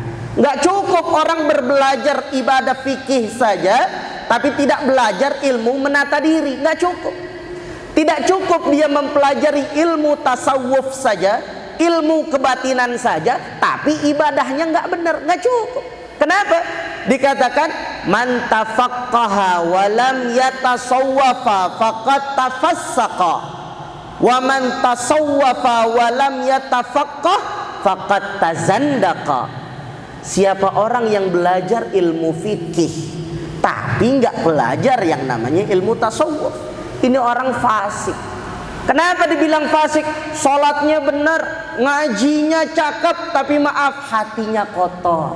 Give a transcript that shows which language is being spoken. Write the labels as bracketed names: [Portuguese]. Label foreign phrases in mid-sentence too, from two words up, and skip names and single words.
[Indonesian] Nggak cukup orang berbelajar ibadah fikih saja tapi tidak belajar ilmu menata diri, nggak cukup. Tidak cukup dia mempelajari ilmu tasawuf saja, ilmu kebatinan saja, tapi ibadahnya nggak benar, nggak cukup. Kenapa? [Arabic] Dikatakan من تفقه ولم يتصوف فقد تفسق، ومن تصوف ولم يتفقه فقد تزندق. [Indonesian] Siapa orang yang belajar ilmu fikih tapi nggak belajar yang namanya ilmu tasawuf, ini orang fasik. Kenapa dibilang fasik? Sholatnya benar, ngajinya cakep, tapi maaf hatinya kotor.